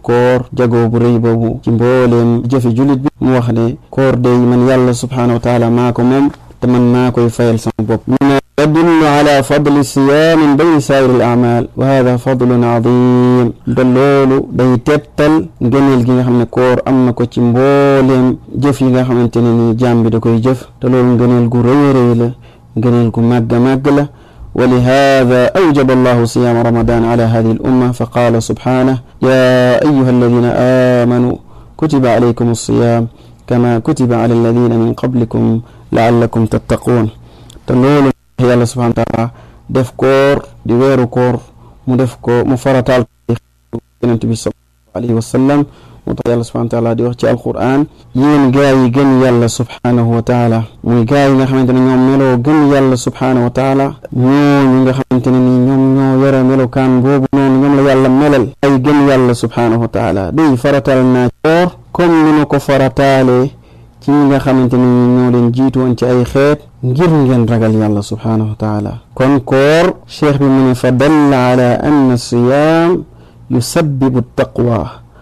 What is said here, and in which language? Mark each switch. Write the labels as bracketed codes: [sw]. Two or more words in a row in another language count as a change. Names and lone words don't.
[wo] koor jagoo bu rëy boobu ci mbooleem jëfi jullit bi mu wax ne koor day man yàlla [ar] سبحانه وتعالى [wo] maa ko moom te man maa koy fayal sama bopp mu ne [ar] يدل على فضل صيام من بين سائر الأعمال وهذا فضل عظيم [wo] te loolu day tettal ngëneel gi nga xam ne koor am na ko ci mbooleem jëf yi nga xamante ne ni jaam bi da koy jëf te loolu ngëneel gu rëy la ngëneel gu màgg la [ar] ولهذا أوجب الله صيام رمضان على هذه الأمة فقال سبحانه يا أيها الذين آمنوا كتب عليكم الصيام كما كتب على الذين من قبلكم لعلكم تتقون تنول الله سبحانه وتعالى [wo] def koor di weeru koor mu def ko mu farataal Yonent bi [ar] صلى الله عليه وسلم [wo] moo tax yàlla [ar] سبحانه وتعالى [wo] di wax ci alquran yéen gaa yi gën yàlla [ar] سبحانه وتعالى [wo] muy gaa yi nga xamante ne ñoom meloo gën yàlla [ar] سبحانه وتعالى [wo] ñooñu nga xamante ne ni ñoom ñoo yore melokaan boobu noonu ñoom la yàlla melal ay gën yàlla [ar] سبحانه وتعالى [wo] day faratal naa koor comme ni ma ko farataale ci ñi nga xamante ne ni ñoo leen jiitu woon ci ay xeet ngir ngeen ragal yàlla [ar] سبحانه وتعالى [wo] kon koor cheikh bi mu ne [ar] فدل على أن صيام يسبب تقوى